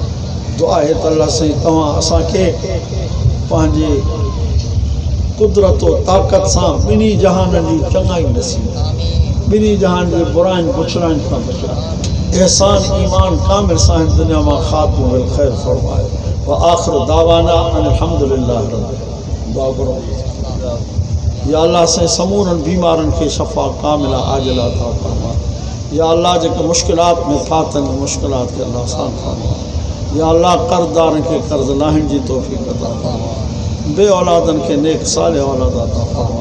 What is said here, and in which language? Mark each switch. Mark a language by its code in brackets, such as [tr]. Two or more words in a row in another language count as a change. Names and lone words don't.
[sd] दुआ आहे त अल्लाह साईं तव्हां असांखे पंहिंजे कुदरत और ताक़त सां ॿिन्ही जहाननि जी चङाई नसीब, ॿिन्ही जहान जे बुराइनि बुछड़ाइनि खां बचाए, एहसान ईमान कामिल सां हिन दुनिया मां ख़ात्मो बिल ख़ैर फ़रमाए। [ar] وآخر دعوانا الحمد لله رب [hi] दुआ करो। [sd] या अल्लाह साईं समूरनि बीमारनि खे [ar] شفاء كاملة عاجلة [sd] अता फ़रमा। या अल्लाह जेके मुश्किलात में फाथनि मुश्किलात खे अल्लाह आसान फ़रमा। या अल्लाह कर्ज़दारनि खे कर्ज़ लाहिण जी तौफ़ीक़ अता फ़रमा। बे औलादनि खे नेक साले औलाद अता फ़रमा।